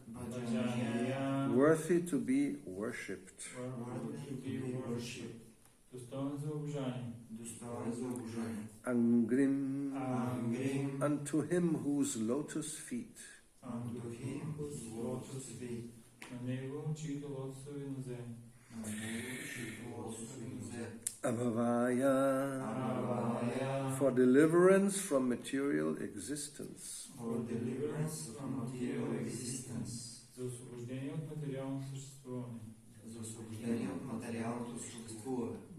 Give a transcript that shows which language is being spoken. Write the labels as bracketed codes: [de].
[sa] Bhajaniya. [en] Worthy to be worshipped. Worthy to be worshipped. [bg] Достоен за обожание. Достоен за обожание. [sa] Angrim. Angrim. [en] Unto him whose lotus feet. Unto him whose lotus feet. [bg] На него, чието лотосови нозе. На него, чието лотосови нозе. [sa] Abhavaya. Abhavaya. [en] For deliverance from material existence. For deliverance from material existence. [bg] За освобождение от материално съществуване. За освобождение от материалното съществуване.